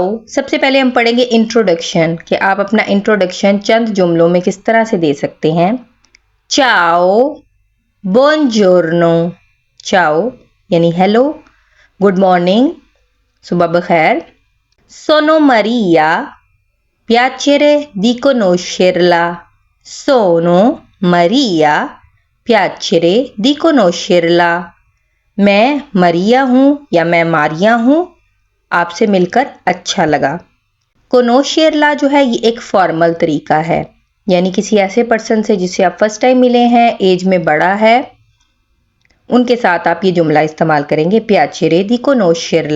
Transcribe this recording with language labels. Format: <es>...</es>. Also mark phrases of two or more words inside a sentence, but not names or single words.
<hi>सबसे पहले हम पढ़ेंगे इंट्रोडक्शन, कि आप अपना इंट्रोडक्शन चंद जुमलों में किस तरह से दे सकते हैं।</hi> <it>ciao, buongiorno.</it> <hi>चाओ यानी हेलो,</hi> <en>good morning,</en> <hi>सुबह बखैर।</hi> <it>sono Maria, piacere di conoscerla। sono Maria, piacere di conoscerla।</it> <hi>मैं मरिया हूँ या मैं मारिया हूँ, आपसे मिलकर अच्छा लगा। कोनोशेरला जो है ये एक फॉर्मल तरीका है, यानी किसी ऐसे पर्सन से जिससे आप</hi> <en>first time</en> <hi>मिले हैं, एज में बड़ा है, उनके साथ आप ये जुमला इस्तेमाल करेंगे,</hi> <it>piacere di conoscerla.</it>